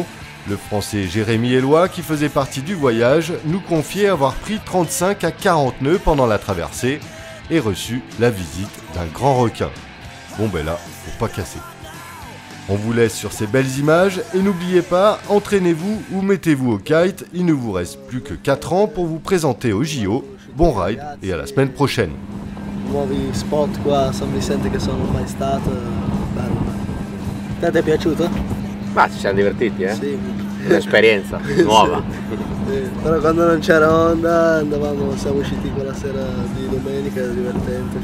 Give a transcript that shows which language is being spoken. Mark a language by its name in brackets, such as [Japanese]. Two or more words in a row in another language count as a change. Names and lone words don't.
[French] Le français Jérémy Eloi, qui faisait partie du voyage, nous confiait avoir pris 35 à 40 nœuds pendant la traversée et reçu la visite d'un grand requin. Bon ben là, faut pas casser. On vous laisse sur ces belles images et n'oubliez pas, entraînez-vous ou mettez-vous au kite, il ne vous reste plus que 4 ans pour vous présenter au JO. Bon ride et à la semaine prochaine. [Italian] Nuovi spot qua a San Vicente che sono mai stato, bello. Te ti è piaciuto? Ma ci siamo divertiti, eh? Sì. Un'esperienza nuova. Sì. Però quando non c'era onda siamo usciti quella sera di domenica, era divertente.